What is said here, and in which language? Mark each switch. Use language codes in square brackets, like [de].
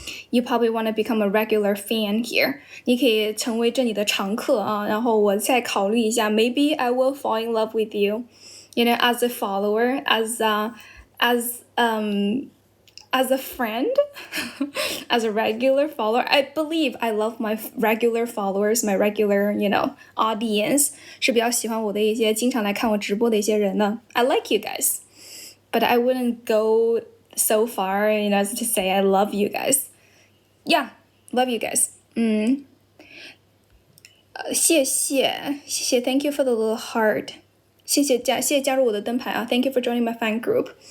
[en] You probably want to become a regular fan here. [zh] 你可以成為這裡的常客啊，然後我再考慮一下 [en] Maybe I will fall in love with you, you know, as a follower, as a friend, as a regular follower. I believe I love my regular followers, my regular, you know, audience. [zh] 是比較喜歡我的一些經常來看我直播的一些人呢。 [en] I like you guys, but I wouldn't go so far, you know, as to say I love you guys. Yeah, love you guys. [zh] 谢謝 [en] Thank you for the little heart. [zh] 謝謝加入我的燈牌啊 [en] Thank you for joining my fan group.